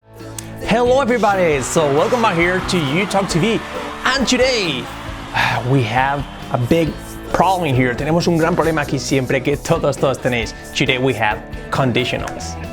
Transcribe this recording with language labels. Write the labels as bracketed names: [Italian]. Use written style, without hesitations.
[English] Hello everybody, so welcome back here to YouTube TV, and today we have a big problem here. [Spanish] Tenemos un gran problema aquí siempre que todos tenéis. [English] Today we have conditionals.